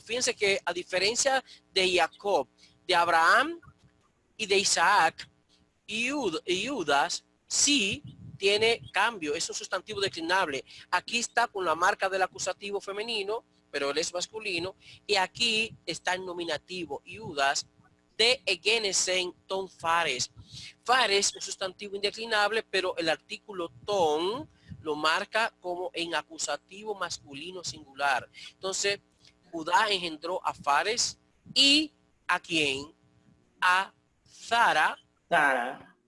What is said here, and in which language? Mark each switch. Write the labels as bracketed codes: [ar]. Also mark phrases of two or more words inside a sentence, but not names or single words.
[es] Fíjense que a diferencia de Jacob, de Abraham y de Isaac y Judas, sí tiene cambio, es un sustantivo declinable. Aquí está con la marca del acusativo femenino, pero él es masculino, y aquí está en nominativo, Judas, [el] δὲ ἐγέννησεν τὸν Φαρές. [es] Fares es un sustantivo indeclinable, pero el artículo ton lo marca como en acusativo masculino singular. Entonces, Judá engendró a Fares y ¿a quién? A Zara. Sara.